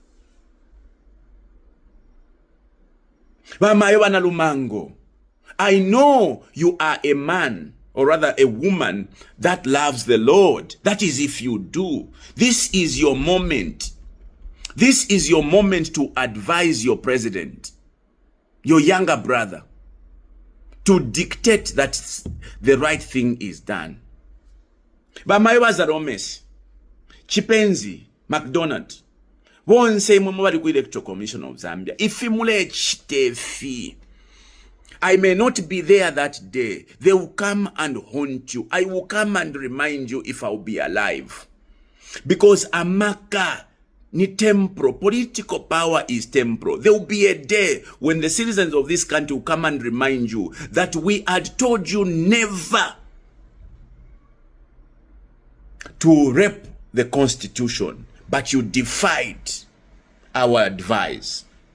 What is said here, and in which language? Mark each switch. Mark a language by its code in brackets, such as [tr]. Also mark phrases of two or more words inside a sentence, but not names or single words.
[en] Bamayoba Lumango, I know you are a man, or rather a woman, that loves the Lord. That is if you do. This is your moment. This is your moment to advise your president, your younger brother, to dictate that the right thing is done. [bem] Bamayoba Zaromes, Chipenzi, McDonald, bonse mwe bali ku [en] Electoral Commission of Zambia. [bem] Ifimule chitefi. [en] I may not be there that day. They will come and haunt you. I will come and remind you if I will be alive. [bem] Because amaka ni temporal. [en] Political power is temporal. There will be a day when the citizens of this country will come and remind you that we had told you never to rape the Constitution, but you defied our advice.